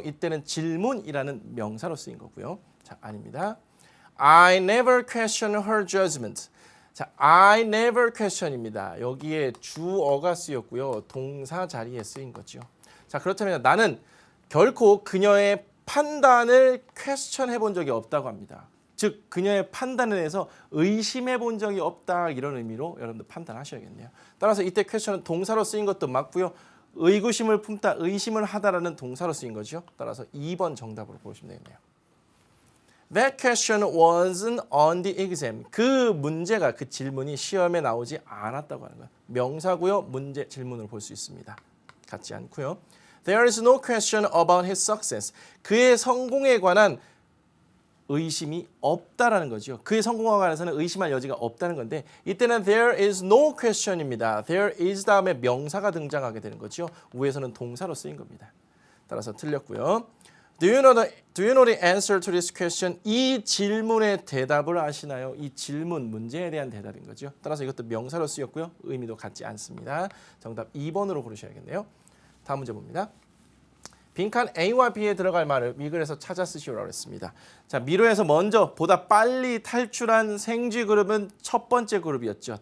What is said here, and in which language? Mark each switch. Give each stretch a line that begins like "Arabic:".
Korean: 이때는 질문이라는 명사로 쓰인 거고요. 자, 아닙니다.
English: I never question her judgment. 자, I never question입니다.
Korean: 여기에 주어가 쓰였고요. 동사 자리에 쓰인 거죠. 자, 그렇다면 나는 결코 그녀의 판단을 question 해본 적이 없다고 합니다. 즉 그녀의 판단에 대해서 의심해 본 적이 없다 이런 의미로 여러분들 판단하셔야겠네요. 따라서 이때 question은 동사로 쓰인 것도 맞고요. 의구심을 품다, 의심을 하다라는 동사로 쓰인 거죠. 따라서 2번 정답으로 보시면 되겠네요.
English: That question wasn't on the exam.
Korean: 그 문제가, 그 질문이 시험에 나오지 않았다고 하는 거예요. 명사고요. 문제, 질문으로 볼 수 있습니다. 같지 않고요.
English: There is no question about his success.
Korean: 그의 성공에 관한 의심이 없다라는 거죠. 그의 성공에 관해서는 의심할 여지가 없다는 건데 이때는
English: there is no question
Korean: 입니다.
English: there is
Korean: 다음에 명사가 등장하게 되는 거죠. 위에서는 동사로 쓰인 겁니다. 따라서 틀렸고요.
English: Do you know the answer to this question?
Korean: 이 질문의 대답을 아시나요? 이 질문, 문제에 대한 대답인 거죠. 따라서 이것도 명사로 쓰였고요. 의미도 같지 않습니다. 정답 2번으로 고르셔야겠네요. 다음 문제 봅니다. 빈칸 A와 B에 들어갈 말을 미글에서 찾아 쓰시오라고 했습니다. 자, 미로에서 먼저 보다 빨리 탈출한 생쥐 그룹은 첫 번째 그룹이었죠.